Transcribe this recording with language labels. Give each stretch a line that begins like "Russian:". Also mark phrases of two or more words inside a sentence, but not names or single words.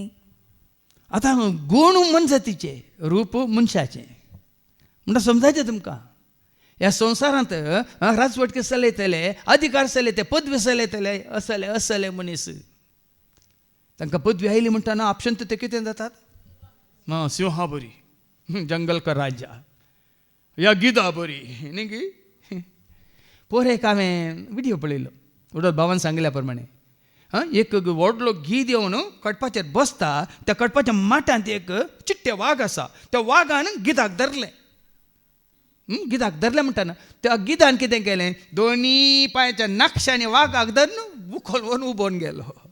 Konkani: आतां गूण मनजातीचे रूप मनशाचें म्हणटा समजायचें तुमकां ह्या संवसारांत राजवट चलयतले अधिकार चलयते पदवी चलयतले असले मनीस तांकां पदवी आयली म्हणटाना आपशंत ते कितें जातात सिंहा बरी
Hindi: जंगल का राजा
Konkani: या गिदा बरी न्ही पोरे एक हांवें विडियो पळयलो उडत भावान सांगल्या प्रमाणे एक व्हडलो गीद येवन कटपाचेर बसता त्या कटपाच्या माटांत एक चिट्टे वाघ आसा त्या वाघान गिदाक धरलें गिदाक धरलें म्हणटाना त्या गिदान कितें केलें दोनी पांयाच्या नक्षांनी वाघाक धरून उखल व्हरून उबोवन गेलो